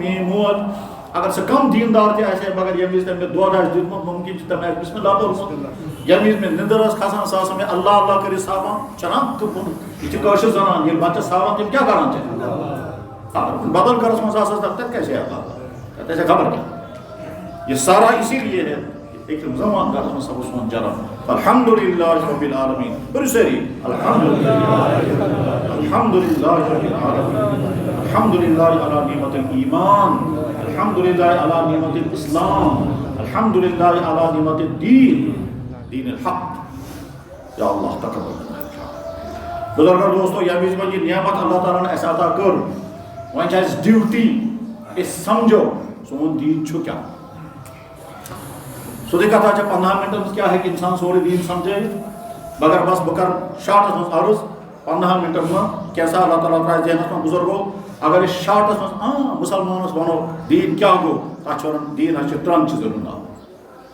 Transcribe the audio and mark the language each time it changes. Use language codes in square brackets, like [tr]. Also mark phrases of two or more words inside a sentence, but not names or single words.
[ks] میٛٲنۍ مول اگر سۄ کم دیندار تہِ آسہِ ہے مگر ییٚمہِ وِزِ تٔمۍ مےٚ دۄد آسہِ دیُتمُت ممکن چھُ تٔمۍ آسہِ [ar] بسم اللہ [ks] پوٚرمُت ییٚمہِ وِزِ مےٚ نِندٕر ٲس کھسان سۄ ٲس مےٚ اللہ اللہ کٔرِتھ ساوان چھَنا یہِ چھِ کٲشِر زنان ییٚلہِ بچس ساوان تِم کیٛاہ کران چھِ بدل گرس منٛز آسس تتہِ کیسے اللہ تتہِ آسہِ خبر کیٛاہ [ur] یہ سارا اسی لیے ہے ایک [ks] زمان گرس منٛز سبز سون جنم [ar] الحمدللہ رب العالمین [ks] پٔرِو سٲری الحمدللہ [ar] رب العالمین الحمدللہ علی نعمت الایمان الحمدللہ علی نعمت الاسلام الحمدللہ علی نعمت الدین دین الحق یا اللہ تقبل [ks] بزرگو دوستو ییٚمہِ وِزِ وۄنۍ یہِ نعمت اللہ تعالیٰ ہن اَسہِ عطا کٔر وۄنۍ چھِ اَسہِ ڈیوٹی أسۍ سمجھو سون دیٖن چھُ کیٛاہ سیٚودُے کتھا چھےٚ 15 منٹن منٛز کیٛاہ ہیٚکہِ اِنسان سورُے دیٖن سمجھٲیِتھ مگر بس بہٕ کرٕ شاٹس منٛز عرض 15 منٹن منٛز کینٛژھا اللہ تعالیٰ ترٛایہِ ذہنس منٛز بُزرگو اگر أسۍ شاٹس منٛز مُسلمانس ونو دیٖن کیٛاہ گوٚو تتھ چھِ ونان دیٖن حظ چھِ 3 چیٖزن ہُنٛد ناو